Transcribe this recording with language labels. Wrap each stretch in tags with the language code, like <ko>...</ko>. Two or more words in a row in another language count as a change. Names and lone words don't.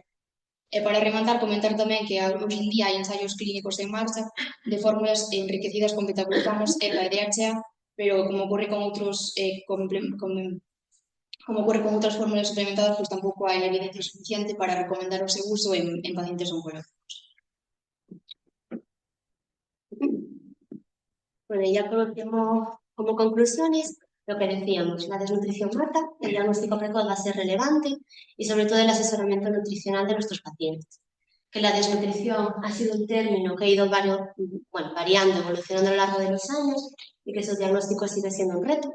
<gl>E para rematar, comentar tamén que hoxe en día hai ensaios clínicos en marcha de fórmulas enriquecidas con betaglutanos e DHA, pero como ocorre con outras fórmulas suplementadas, pois tampouco hai evidencia suficiente para recomendar o seu uso en pacientes oncológicos.</gl> <es>Bueno, y ya por último, como conclusiones, lo que decíamos, la desnutrición mata, el diagnóstico precoz va a ser relevante y sobre todo el asesoramiento nutricional de nuestros pacientes. Que la desnutrición ha sido un término que ha ido variando, evolucionando a lo largo de los años y que su diagnóstico sigue siendo un reto.</es>